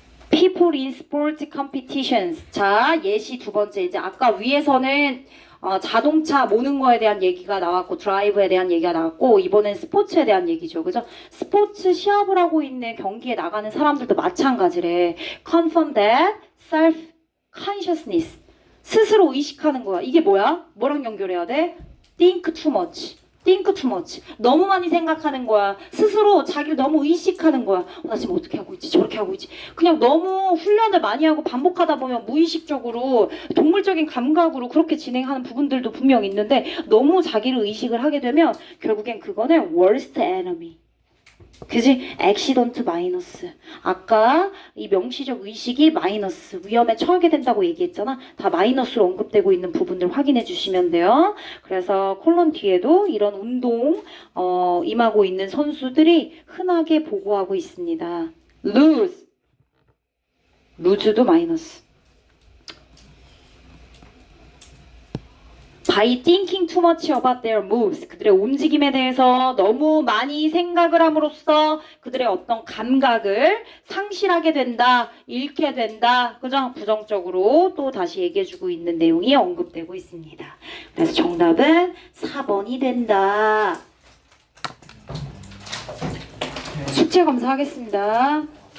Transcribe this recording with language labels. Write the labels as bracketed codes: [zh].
[en] People in sport competitions. [ko] 자, 예시 두 번째. 이제 아까 위에서는 자동차 모는 거에 대한 얘기가 나왔고 드라이브에 대한 얘기가 나왔고 이번엔 스포츠에 대한 얘기죠. 그죠? 스포츠 시합을 하고 있는 경기에 나가는 사람들도 마찬가지래. [en] Confirm that self-consciousness. [ko] 스스로 의식하는 거야. 이게 뭐야? 뭐랑 연결해야 돼? [en] Think too much. [ko] 너무 많이 생각하는 거야. 스스로 자기를 너무 의식하는 거야. 나 지금 어떻게 하고 있지? 저렇게 하고 있지? 그냥 너무 훈련을 많이 하고 반복하다 보면 무의식적으로 동물적인 감각으로 그렇게 진행하는 부분들도 분명 있는데 너무 자기를 의식을 하게 되면 결국엔 그거는 [en] worst enemy. [ko] 그지? 액시던트 마이너스. 아까 이 명시적 의식이 마이너스, 위험에 처하게 된다고 얘기했잖아. 다 마이너스로 언급되고 있는 부분들 확인해 주시면 돼요. 그래서 콜론 뒤에도 이런 운동 임하고 있는 선수들이 흔하게 보고하고 있습니다. 루즈도 마이너스. [en] By thinking too much about their moves. [ko] 그들의 움직임에 대해서 너무 많이 생각을 함으로써 그들의 어떤 감각을 상실하게 된다, 잃게 된다. 그죠? 부정적으로 또 다시 얘기해주고 있는 내용이 언급되고 있습니다. 그래서 정답은 4번이 된다. 숙제 검사하겠습니다.